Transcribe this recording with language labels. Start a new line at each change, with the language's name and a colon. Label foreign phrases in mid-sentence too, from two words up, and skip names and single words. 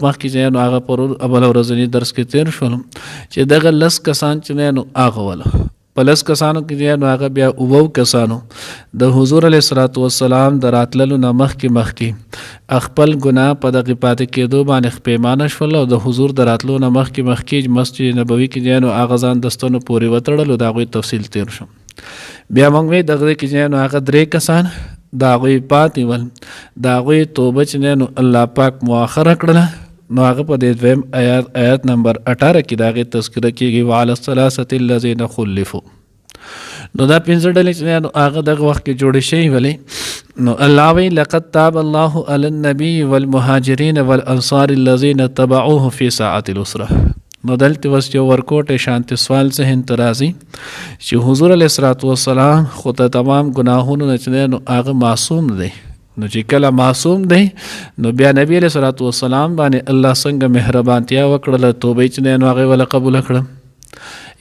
Pashto: مخکې چې نو هغه پرون اول ورځني درس کې تیر شولم چې دغه لس کسان چې نو هغه وله په لس کسانو کې نو هغه بیا اوو کسانو د حضور
Arabic: علیه الصلاۃ والسلام
Pashto: د راتللو نه مخکې خپل ګناه په دغې پاتې کېدو باندې پښیمانه شول او د حضور د راتلو نه مخکې مسجد نبوي کې نو هغه ځان د ستنو پورې وتړلو د هغوی تفصیل تیر شو. بیا موږ وی دغه کې نو هغه درې کسان د هغوی پاتې ول د هغوی توبه چې نو الله پاک مؤخره کړله نو هغه په دې دویم آیات نمبر 18 کې د هغې تذکره کېږي
Arabic: وعلى الثلاثة الذين خلفوا.
Pashto: نو دا 15 ډلې چې نو هغه دغه وخت کې جوړې شوي ولې نو الله وی
Arabic: لقد تاب الله على النبي والمهاجرين والانصار الذين اتبعوه في ساعة العسرة.
Pashto: نو دلته وس یو ورکوټې شانتي سوال ذهن ته راځي چې حضور
Arabic: علیه الصلاۃ والسلام
Pashto: خو ته تمام ګناهونو نه چې نو هغه معصوم دی نو چې کله معصوم دی نو بیا نبی
Arabic: علیه الصلاۃ والسلام
Pashto: باندې الله څنګه مهربانتیا وکړله توبه چې نو هغه ولا قبول کړه.